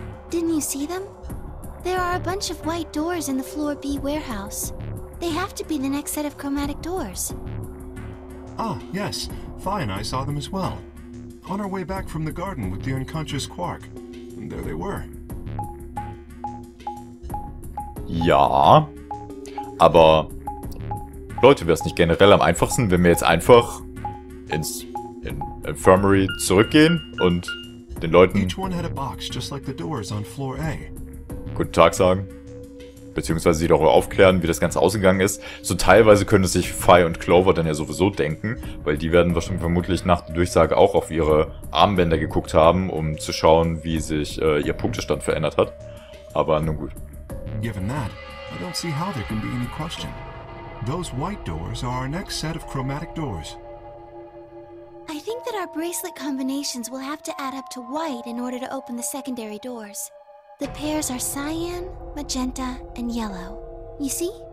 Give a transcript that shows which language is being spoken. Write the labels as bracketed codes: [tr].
[en] Didn't you see them? There are a bunch of white doors in the Floor B warehouse. They have to be the next set of chromatic doors. Ah, yes. Phi and I saw them as well. On our way back from the garden with the unconscious Quark. And there they were. [de] Ja, aber Leute, wäre es nicht generell am einfachsten, wenn wir jetzt einfach ins Infirmary zurückgehen und den Leuten [en] Each one had a box just like the doors on floor A. [de] guten Tag sagen, beziehungsweise sie darüber aufklären, wie das Ganze ausgegangen ist. So teilweise können es sich Phi und Clover dann ja sowieso denken, weil die werden wahrscheinlich vermutlich nach der Durchsage auch auf ihre Armbänder geguckt haben, um zu schauen, wie sich ihr Punktestand verändert hat. Aber nun gut. [en] Given that, I don't see how there can be any question. Those white doors are our next set of chromatic doors. I think that our bracelet combinations will have to add up to white in order to open the secondary doors. The pairs are cyan, magenta, and yellow. You see?